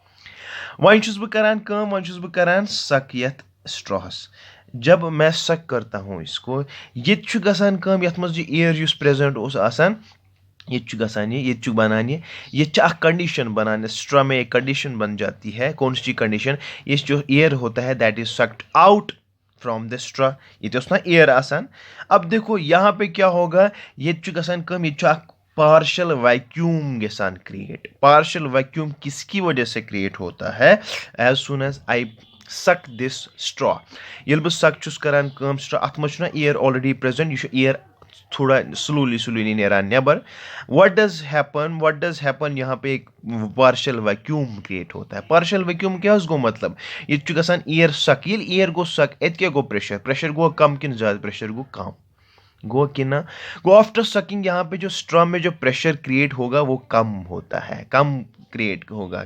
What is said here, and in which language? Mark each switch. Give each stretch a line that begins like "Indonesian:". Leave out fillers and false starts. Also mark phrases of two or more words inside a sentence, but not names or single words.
Kashmiri: वन छुस बह करान काम, वन छुस बह करान सक यथ स्ट्रॉस.
Hindi: जब मैं सक करता हूँ इसको,
Kashmiri: ये छु गसान काम, यथ मज एयर युस प्रेजेंट ओस आसान, ये छु गसान, ये छु बनान, ये अख कंडीशन बनाने,
Hindi: स्ट्रॉ में एक कंडीशन बन जाती है. कौन सी कंडीशन, ये जो एयर होता है
English: that is sucked out from the straw,
Kashmiri: ये तो ना एयर आसान.
Hindi: अब देखो यहाँ पे क्या होगा,
Kashmiri: ये छु गसान काम, ये छु
English: partial vacuum
Kashmiri: गसान क्रिएट.
English: partial vacuum
Hindi: किसकी वजह से क्रिएट होता है,
English: as soon as I suck this straw.
Kashmiri: ये बह सक चुस करान काम स्ट्रॉ, अत मज
English: air already present,
Kashmiri: यह एयर थोड़ा स्लोली नेरान नेबर.
English: what does happen,
Hindi: यहाँ पे एक
English: partial vacuum
Hindi: क्रिएट होता है.
English: partial vacuum
Kashmiri: क्या गो मतलब, ये गसान एयर सक, ये एयर गो सक, एत क्या गो प्रेशर गो कम कि ज्यादा, प्रेशर गो कम गो कि ना गो.
English: after sucking
Hindi: यहाँ पे जो स्ट्रॉ में जो प्रेशर क्रिएट होगा वो कम होता है, कम क्रिएट होगा.